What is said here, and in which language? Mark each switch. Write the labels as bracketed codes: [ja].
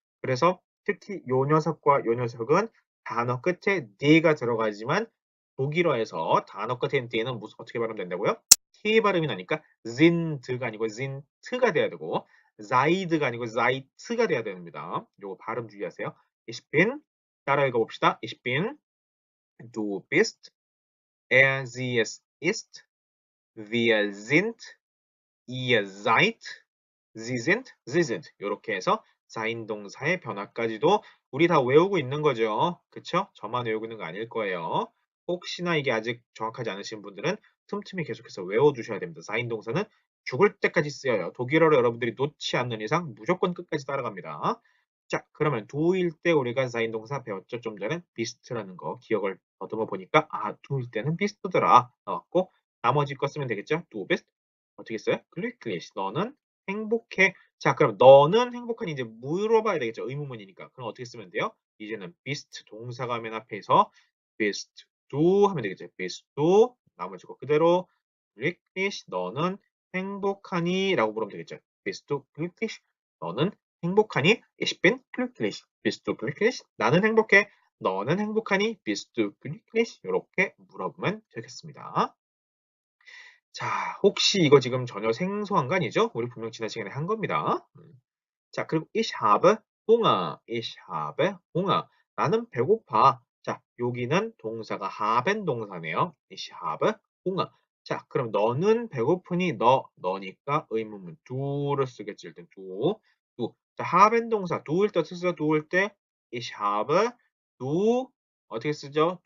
[ko] 그래서 특히 요 녀석과 요 녀석은 단어 끝에 d가 들어가지만 독일어에서 단어 끝에 있는 d는 무슨 어떻게 발음이 된다고요? t 발음이 나니까 sind가 아니고 sind가 돼야 되고 seid가 아니고 seid가 돼야 됩니다. 요거 발음 주의하세요. Ich bin 따라 읽어봅시다. [de] Ich bin, du bist, er, sie, es ist, wir sind, ihr seid, sie sind, sie sind. [ko] 이렇게 해서 자인동사의 변화까지도 우리 다 외우고 있는 거죠. 그쵸? 저만 외우고 있는 거 아닐 거예요. 혹시나 이게 아직 정확하지 않으신 분들은 틈틈이 계속해서 외워두셔야 됩니다. 자인동사는 죽을 때까지 쓰여요. 독일어를 여러분들이 놓지 않는 이상 무조건 끝까지 따라갑니다. 자, 그러면 do일 때 우리가 자인동사 배웠죠? 좀 전에 beast라는 거 기억을 더듬어 보니까 do일 때는 beast더라 나왔고 나머지 거 쓰면 되겠죠? [de] du bist [ko] 어떻게 써요? glücklich 너는 행복해. 자, 그럼 너는 행복하니 이제 물어봐야 되겠죠? 의문문이니까. 그럼 어떻게 쓰면 돼요? 이제는 bist 동사가 맨 앞에서 [de] bist du [ko] 하면 되겠죠? [de] bist du [ko] 나머지 거 그대로 glücklich 너는 행복하니? 라고 물으면 되겠죠? [de] bist du glücklich [ko] 너는 행복하니? [de] Ich bin glücklich. bist du glücklich? [ko] 나는 행복해. 너는 행복하니? [de] bist du glücklich? [ko] 이렇게 물어보면 되겠습니다. 자, 혹시 이거 지금 전혀 생소한 거 아니죠? 우리 분명 지난 시간에 한 겁니다. [de] 자, 그리고 ich habe Hunger. ich habe Hunger. [ko] 나는 배고파. 자, 여기는 동사가 haben 동사네요. [de] ich habe Hunger. [ko] 자, 그럼 너는 배고프니? 너니까 의문문 do를 쓰겠지. 일단 do. 자, haben 동사 do일 때 어떻게 쓰죠? do일 때 [de] ich habe, du [ko] 어떻게 쓰죠?